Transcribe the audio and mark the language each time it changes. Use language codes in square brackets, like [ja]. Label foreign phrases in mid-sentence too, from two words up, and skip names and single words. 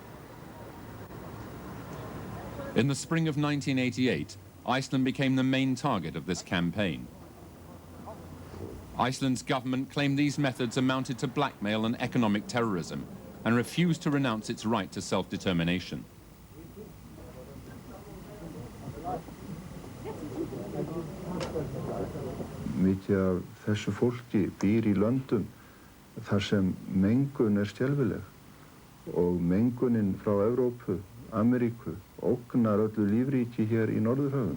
[en] In the spring of 1988, Iceland became the main target of this campaign. Iceland's government claimed these methods amounted to blackmail and economic terrorism and refused to renounce its right to self-determination. [is] Mikið af þessu fólki býr í löndum þar sem mengun skelfileg og mengunin frá Evrópu, Ameríku ógnar öllu lífríki hér í Norðurhöfum.